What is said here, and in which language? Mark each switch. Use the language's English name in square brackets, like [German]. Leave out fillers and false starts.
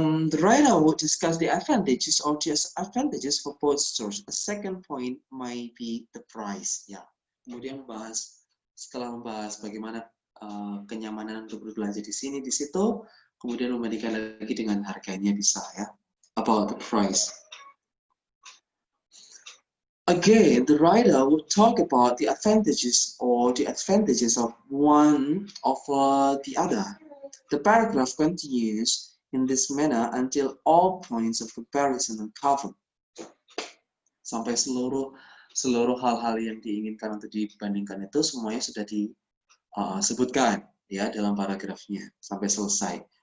[English] The writer would discuss the advantages or disadvantages for both stores. A second point might be the price. [Indonesian] Ya, kemudian setelah membahas bagaimana kenyamanan untuk berbelanja di sini, di situ, kemudian membandingkan lagi dengan harganya bisa ya. [English] About the price. Again, the writer will talk about the advantages of one over the other. The paragraph continues in this manner until all points of comparison are covered. [Indonesian] Sampai seluruh hal-hal yang diinginkan untuk dibandingkan itu semuanya sudah disebutkan ya dalam paragrafnya sampai selesai.